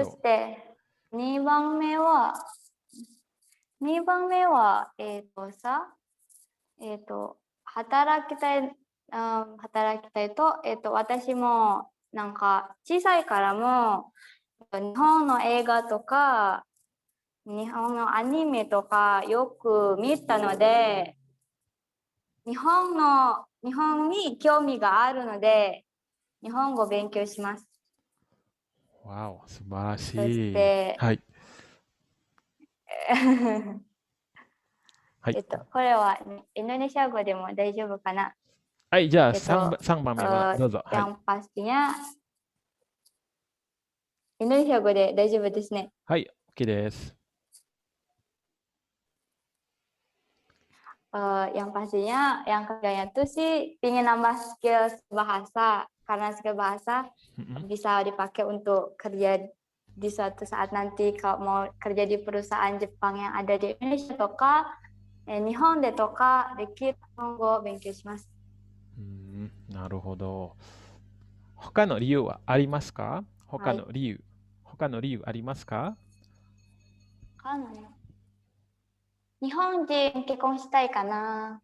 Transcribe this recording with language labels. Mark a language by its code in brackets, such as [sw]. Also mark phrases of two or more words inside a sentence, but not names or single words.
[ja] そして2番目は働きたいと、私もなんか小さいからも日本の映画とか日本のアニメとかよく見たので、日本に興味があるので日本語を勉強します。わお、素晴らしい。そして、はい。はい、これはインドネシア語でも大丈夫かな？はい、じゃあ3番目はどうぞ。 [id] yang pastinya [ja] インドネシア語で大丈夫ですね。はい、OK です。 [id] yang pastinya yang kerjanya tuh sih ingin nambah skill bahasa, karena skill bahasa bisa dipakai untuk kerja di suatu saat nanti kalau mau kerja di perusahaan Jepang yang ada di Indonesia [ja] とか、日本でとかできる日本語を勉強します。なるほど。他の理由はありますか？他の理由ありますか？日本人結婚したいかな。